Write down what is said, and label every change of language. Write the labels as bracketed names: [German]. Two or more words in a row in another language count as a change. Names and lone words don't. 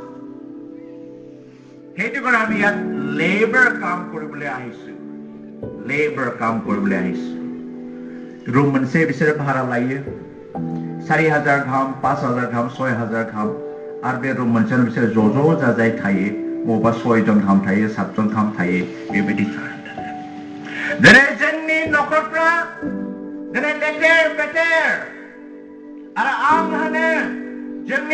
[Assamese] সেইটো কাৰণে আমি ইয়াত লেবাৰ কাম কৰিবলৈ আহিছো ৰুম [Bodo] मोनसे बिसोरो भारा लायो 4000 गाहाम 5000 गाहाम 6000 गाहाम आरो बे रुम मोनसेयाव बिसोरो ज' जाजाय थायो बबेबा 6 जन गाहाम थायो 7 जन गाहाम थायो बेबायदि दिनै जोंनि नखरफ्रा दिनै लेथेर पेथेर आरो आं होनो जोंनि